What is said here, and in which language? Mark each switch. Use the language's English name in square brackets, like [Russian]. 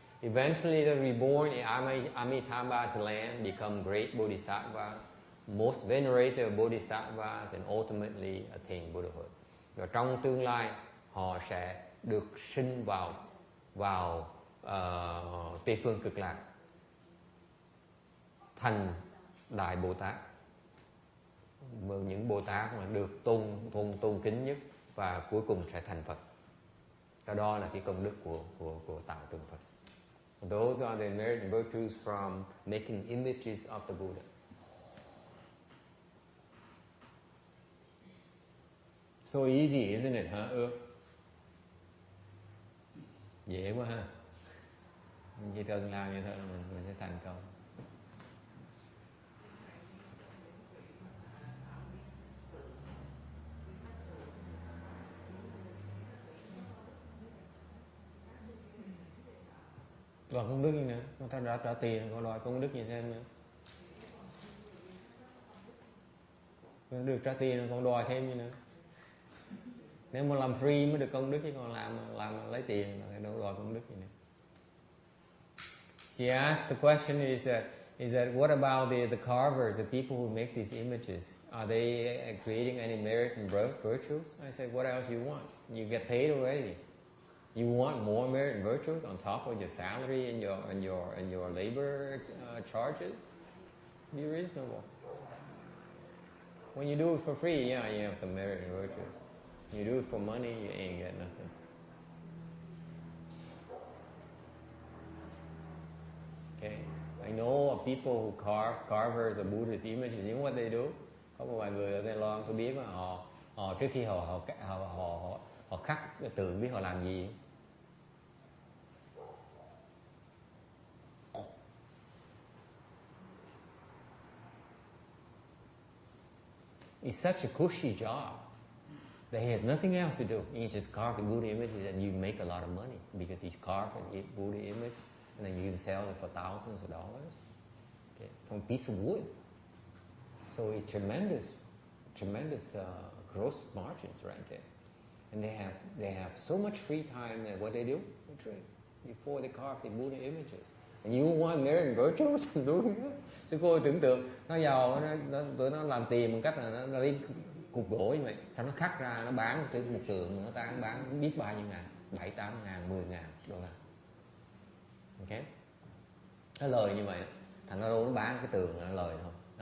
[English] Eventually they reborn in Amitabha's land, become great bodhisattvas, most venerated of bodhisattvas, and ultimately attain Buddhahood. [Vietnamese] Và trong tương lai họ sẽ được sinh vào Tây phương cực lạc, thành đại Bồ Tát, những Bồ Tát mà được tôn kính nhất, và cuối cùng sẽ thành Phật. Đó là cái công đức của tạo tượng Phật. [English] Those are the merit and virtues from making images of the Buddha. So easy, isn't it, huh? [Vietnamese] Dễ quá ha. Mình chỉ cần làm như thế là mình sẽ thành công. Đòi công đức gì nữa, người ta đã trả tiền còn đòi công đức gì thêm nữa. Người được trả tiền còn đòi thêm gì nữa. Nếu mà làm free mới được công đức, chứ còn làm lấy tiền là đâu đòi công đức gì nữa. [English] She asked, the question is that what about the carvers, the people who make these images? Are they creating any merit and virtues? I said, what else you want? You get paid already. You want more merit and virtues on top of your salary and your labor charges? Be reasonable. When you do it for free, yeah, you have some merit and virtues. You do it for money, you ain't get nothing. Okay, I know of people who carvers of Buddha's images. You know what they do? [Vietnamese] Có một vài người ở Đài Loan tôi biết mà họ trước khi họ khắc cái tượng, biết họ làm gì? [English] It's such a cushy job that he has nothing else to do. You just carve the Buddha images and you make a lot of money because he's carved a Buddha image and then you can sell it for thousands of dollars, okay, from a piece of wood. So it's tremendous gross margins right there. And they have so much free time that what they do? They trade. before they carve the Buddha images. And you want married virtues, [Vietnamese] đúng không? Chứ cô tưởng tượng nó giàu, tụi nó làm tiền bằng cách là nó lấy cục gỗ như vậy, sau nó khắc ra, nó bán từ một tượng, nó bán biết bao nhiêu ngàn, 7-8 ngàn, 10 ngàn đô la. Ok, nó lời như vậy, thành ra đâu nó bán cái tường nó lời thôi.